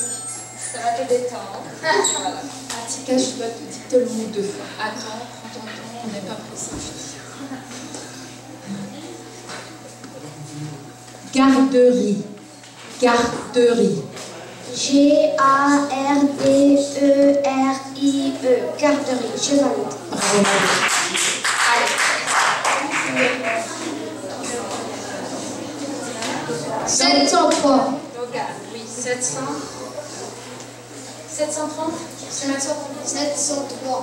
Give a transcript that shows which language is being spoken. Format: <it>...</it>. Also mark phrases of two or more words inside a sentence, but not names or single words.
<fr>Ça va te détendre. Voilà. Atika, je dois te dicter le mot 2 fois. Attends, prends ton temps, on n'est pas pressé. Garderie. Garderie. G-A-R-D-E-R-I-E. Garderie. Je valide. Bravo. Allez. 703. Donc, oui, 700. 730. C'est mettre sur 703.</fr>